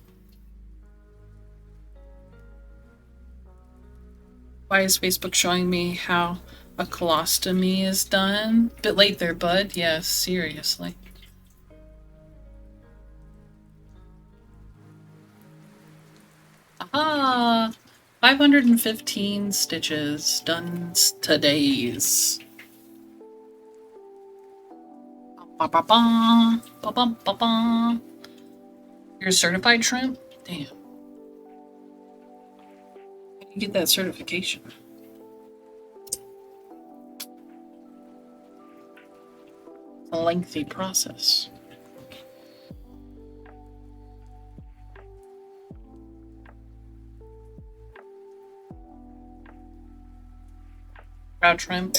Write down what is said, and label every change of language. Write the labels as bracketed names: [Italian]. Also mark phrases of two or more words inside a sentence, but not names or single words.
[English] Why is Facebook showing me how a colostomy is done? Bit late there, bud. Yes, seriously. Aha! 515 stitches done today's. Ba-ba-ba, ba-bum-ba-ba. You're a certified shrimp? Damn. How do you get that certification? It's a lengthy process. Trout shrimp.